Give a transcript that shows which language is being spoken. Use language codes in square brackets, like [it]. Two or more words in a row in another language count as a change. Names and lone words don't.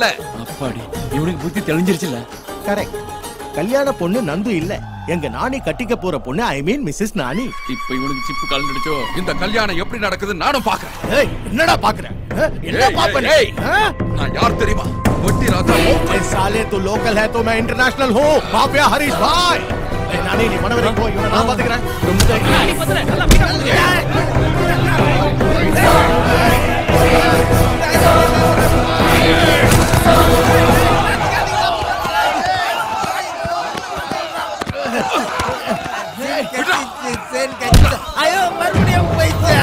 [ta] அப்பாடி, இவனுக்கு புத்தி தெளிஞ்சிருச்சுல. கரெக்ட். கல்யாண பொண்ணு நந்து இல்ல, எங்க நானி கட்டிக்க போற பொண்ணு, [en] I mean Mrs. Nani. [ta] இப்ப இவனுக்கு சிப்பு கலந்துடுச்சோ. இந்த கல்யாணம் எப்படி நடக்குது நானும் பாக்குறேன். ஏய், என்னடா பாக்குற? என்ன பாப்பனே? நான் யார் தெரியுமா? வட்டி ராஜா. [hi] ए साले तू लोकल है तो मैं इंटरनेशनल हूँ. माफिया हरीश भाई. ए नानी [ta] நீ மனவரை போ, இவனை நான் பாத்துக்கறேன். நீ பத்தற நல்லா மீட்டா போடு. ஐயோ மறுபடியும் போயிச்சா?